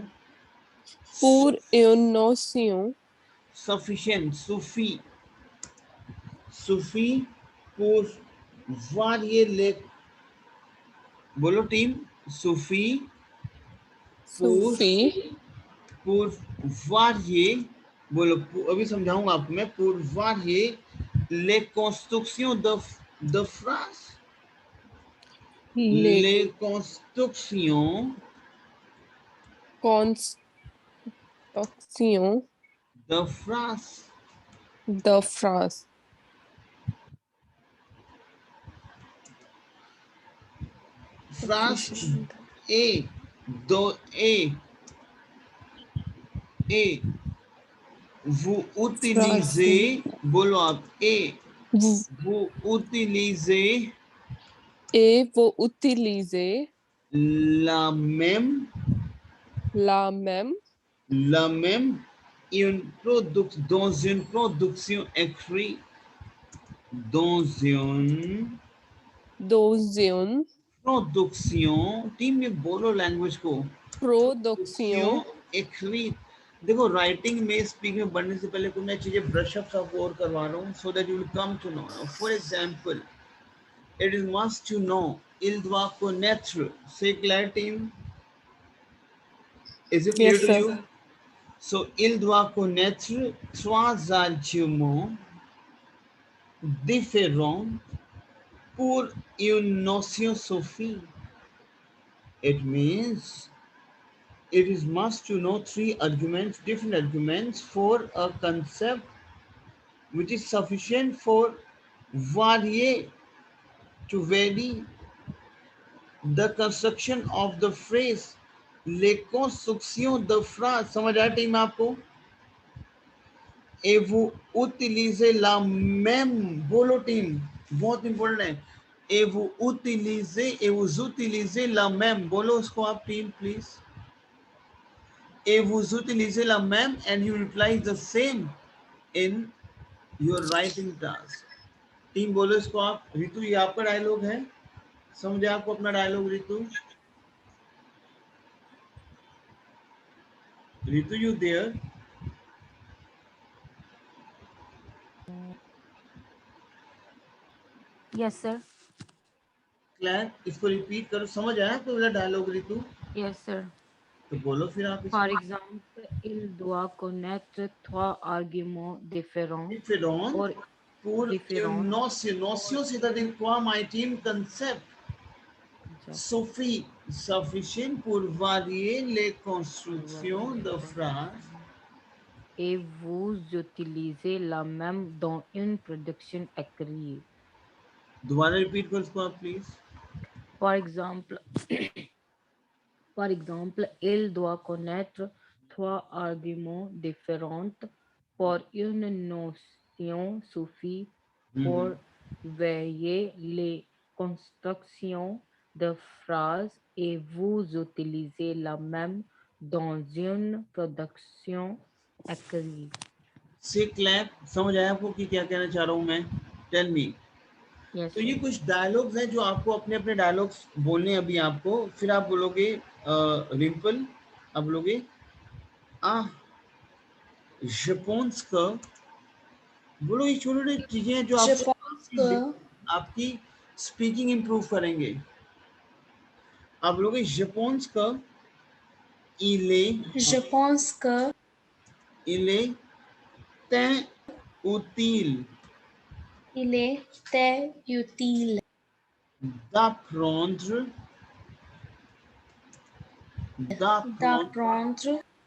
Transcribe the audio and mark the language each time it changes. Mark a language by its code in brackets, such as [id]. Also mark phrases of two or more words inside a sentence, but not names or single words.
[fr] Pour une notion sufficient, suffit pour varier les. [hi] बोलो टीम. [fr] suffit suffit pour varier. [hi] बोलो. अभी समझाऊंगा आपको मैं. [fr] pour varier les constructions de phrase. les Les constructions constructions de phrase. de phrase. Phrase Sufficient. et vous utilisez. [hi] बोलो आप. [fr] vous utilisez Et vous utilisez la même la même dans une production écrite. Dans une dans production. [hi] टीम में बोलो लैंग्वेज को. [fr] production écrite. [hi] देखो राइटिंग में स्पीक में बढ़ने से पहले कुछ नई चीजें [en] brush up [hi] आपको और करवा रहा हूँ [en] so that you will come to know. for example, it is must to know. [fr] Il doit connaître. [en] Say Claire team. Is it clear yes to sir. you? So, [fr] il doit connaître 3 arguments différents pour une notion suffit. [en] It means it is must to know 3 arguments, different arguments for a concept which is sufficient for vary the construction of the phrase. [fr] Les constructions de phrase. [hi] समझ आया टीम आपको? [fr] Et vous utilisez la même, [hi] बोलो टीम, बहुत इंपॉर्टेंट है. [fr] Et vous utilisez la même, [hi] बोलो उसको आप टीम प्लीज. [fr] Et vous utilisez la même [en] and you reply the same in your writing task. [hi] टीम बोलो इसको आप. रितु ये आपका डायलॉग है, समझे आपको अपना डायलॉग रितु. [en] रितु you there. Yes, sir. [hi] क्लैर इसको रिपीट करो. समझ आया आपको मेरा डायलॉग रितु? [en] Yes, sir. [hi] तो बोलो फिर आप इसको. [fr] Par exemple, il doit connaître trois arguments différents Différent or pour différents. une notion. Notion, c'est-à-dire quoi, [en] my team? [fr] Concept. Suffit, sufficient pour varier les constructions de phrases. Et vous utilisez la même dans une production écrite. [hi] दोबारा रिपीट करो इसको आप प्लीज. [fr] Par exemple, par exemple, il doit connaître trois arguments différents pour une notion suffit pour varier les constructions de phrases et vous utilisez la même dans une production écrite. [hi] से क्लैप समझ आया आपको कि क्या कहना चाह रहा हूं मैं? [en] tell me. Yes, [hi] तो ये [en] sir. [hi] कुछ डायलॉग्स हैं जो आपको अपने अपने डायलॉग्स बोलने हैं अभी आपको. फिर आप बोलोगे रिंपल, आप बोलोगे आ [fr] je pense que. [hi] बोलो ये छोटे छोटे चीजें हैं जो [fr] Je [hi] आपको [fr] pense que, [hi] आपकी स्पीकिंग इंप्रूव करेंगे. आप बोलोगे [fr] je pense que je pense que il est très utile il est très utile d'apprendre d'apprendre